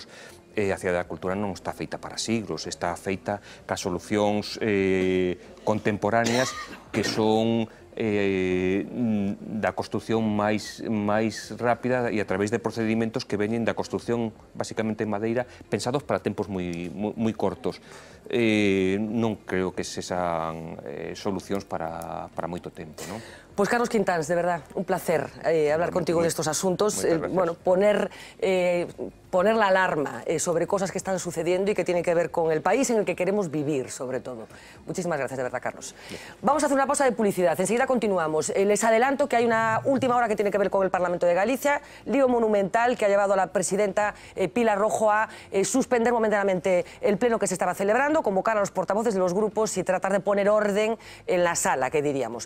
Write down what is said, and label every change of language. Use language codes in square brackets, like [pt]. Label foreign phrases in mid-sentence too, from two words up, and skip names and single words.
[gl] A Cidade da Cultura non está feita para siglos, está feita cas solucións contemporáneas que son da construción máis rápida e a través de procedimentos que veñen da construción basicamente en madeira pensados para tempos moi cortos. Non creo que sexan solucións para moito tempo, non? Pois Carlos Quintáns, [es] de verdad, un placer hablar contigo de estos asuntos, bueno, poner la alarma sobre cosas que están sucediendo y que tienen que ver con el país en el que queremos vivir, sobre todo. Muchísimas gracias, de verdad, Carlos. Vamos a hacer una pausa de publicidad, enseguida continuamos. Les adelanto que hay una última hora que tiene que ver con el Parlamento de Galicia, lío monumental que ha llevado a la presidenta Pilar Rojo a suspender momentáneamente el pleno que se estaba celebrando, convocar a los portavoces de los grupos y tratar de poner orden en la sala, que diríamos.